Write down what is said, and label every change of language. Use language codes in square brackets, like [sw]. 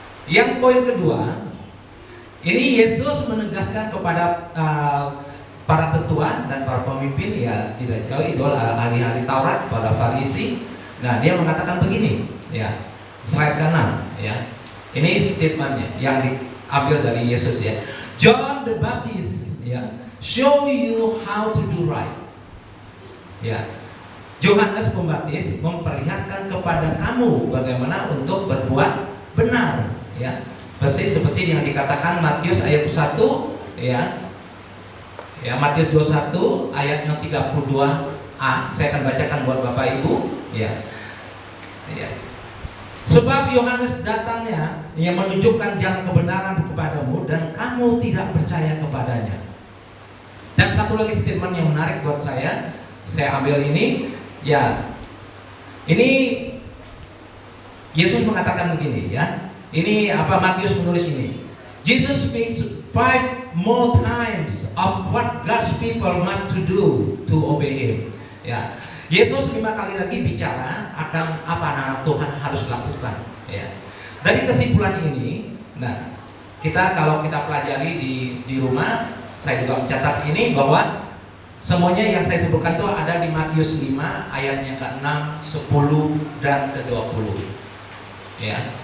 [id] Yang poin kedua, ini Yesus menegaskan kepada para tetua dan para pemimpin, ya tidak jauh itu ahli-ahli Taurat, para Farisi. Nah, dia mengatakan begini, ya, slide ke-6, ya. Ini statementnya yang diambil dari Yesus ya. [en] John the Baptist, [id] ya, [en] show you how to do right. [id] Ya, Yohanes Pembaptis memperlihatkan kepada kamu bagaimana untuk berbuat benar. Ya, persis seperti yang dikatakan Matius ayat 1, ya. Ya, Matius 21 ayat yang 32a. Saya akan bacakan buat Bapak Ibu, ya. Ya. Sebab Yohanes datangnya yang menunjukkan jalan kebenaran kepadamu dan kamu tidak percaya kepadanya. Dan satu lagi statement yang menarik buat saya ambil ini, ya. Ini Yesus mengatakan begini, ya. Ini apa Matius menulis ini. [en] Jesus speaks 5 more times of what God's people must to do to obey Him. [id] Ya. Yesus 5 kali lagi bicara akan apa anak Tuhan harus lakukan. Ya. Dari kesimpulan ini, nah, kalau kita pelajari di rumah, saya juga mencatat ini bahwa semuanya yang saya sebutkan itu ada di Matius 5 ayatnya ke-6, 10 dan ke-20. Ya.